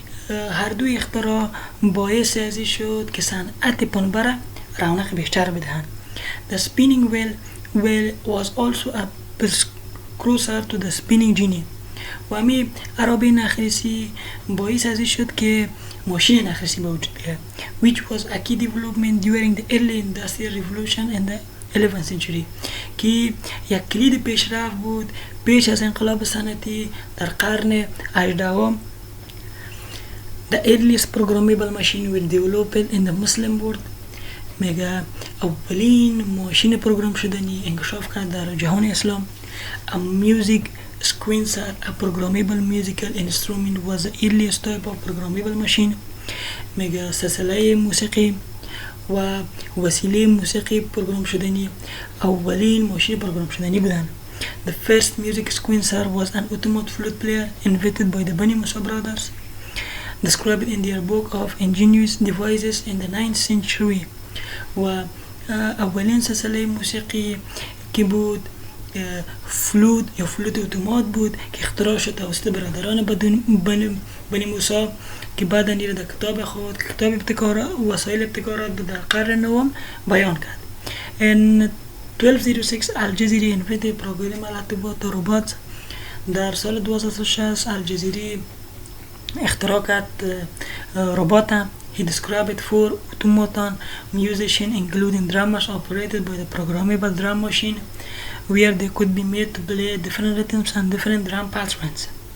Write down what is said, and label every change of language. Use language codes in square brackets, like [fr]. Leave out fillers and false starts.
[fa] هر دو اختراع باعث ازی شد که صنعت پنبه رونق بیشتر بدهند. [en] The spinning wheel was also a precursor to the spinning jenny. [fa] و عربی نخریسی باعث ازی شد که ماشین نخریسی به وجود بیاید [en] which was a key development during the early industrial revolution in the 11th century [fa] که یک کلید پیشرفت بود پیش از انقلاب صنعتی در قرن 18. [en] The earliest programmable machine were developed in the Muslim world. [fa] میگه اولین ماشین پروگرام شدنی انکشاف کرد در جهان اسلام. [en] A music sequencer, a programmable musical instrument, was the earliest type of programmable machine. [fa] میگه سلسله موسیقی و وسیله موسیقی پروگرام شدنی اولین ماشین پروگرام شدنی بودن. [en] The first music sequencer was an automatic flute player invented by the Bani Musa brothers, described in their book of ingenious devices in the 9th century. [fa] و اولین سلسله موسیقی که بود فلوت یا فلوت اتومات بود که اختراع شد توسط برادران بنی موسی که بعدا این را در کتاب خود کتاب ابتکارات و وسایل ابتکارات در قرن نهم بیان کرد. [en] In 1206 الجزیری invented programmable robots. [fa] در سال 1206 الجزیری اختراع کرد ربات. [en] He described 4 automaton musicians including drummers operated by the programmable drum machine where they could be made to play different rhythms and different drum patterns.